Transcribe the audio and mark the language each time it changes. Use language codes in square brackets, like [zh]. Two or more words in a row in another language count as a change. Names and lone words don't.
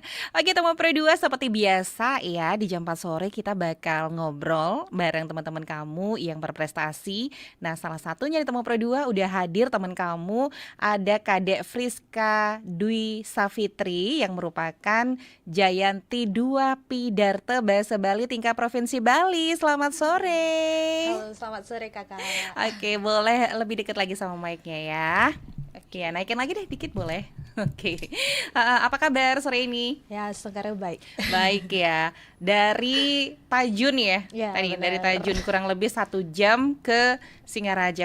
[id] Oke teman Pro 2, seperti biasa ya, di jam 4 sore kita bakal ngobrol bareng teman-teman kamu yang berprestasi. Nah salah satunya di teman Pro 2 udah hadir teman kamu, ada Kadek Friska Dwi Safitri yang merupakan Jayanti 2 Pidarte Bahasa Bali tingkat Provinsi Bali. Selamat sore. Halo, selamat sore kakak. Oke, boleh lebih dekat lagi sama mic-nya ya. Oke, naikin lagi deh dikit boleh. Oke. Apa kabar sore ini? Ya, sekarang baik. Baik ya. Dari Tajun ya. Ya, Tadi benar. dari Tajun kurang lebih 1 jam ke Singaraja.